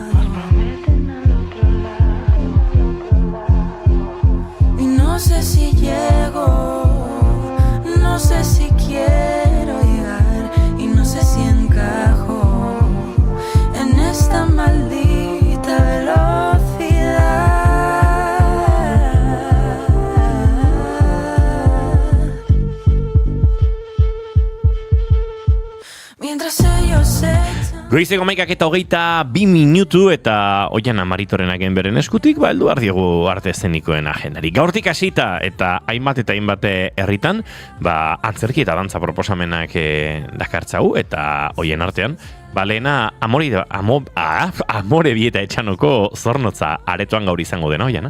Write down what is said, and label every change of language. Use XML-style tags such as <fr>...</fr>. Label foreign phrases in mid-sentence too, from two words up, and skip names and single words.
<es>Y no sé si llego, no sé si quiero llegar y no sé si encajo en esta maldita velocidad. Mientras ellos se</es> <eu>Goizeko 11:22 minutu eta Oiana Maritorenaken beren eskutik, heldu behar diogu arte eszenikoen agendari. Gaurtik hasita eta hainbat herritan, antzerki eta dantza proposamenak dakartzau eta hoien artean, Lehena, amore bieta etxanoko zornotza aretoan gaur izango dena, oiana?</eu>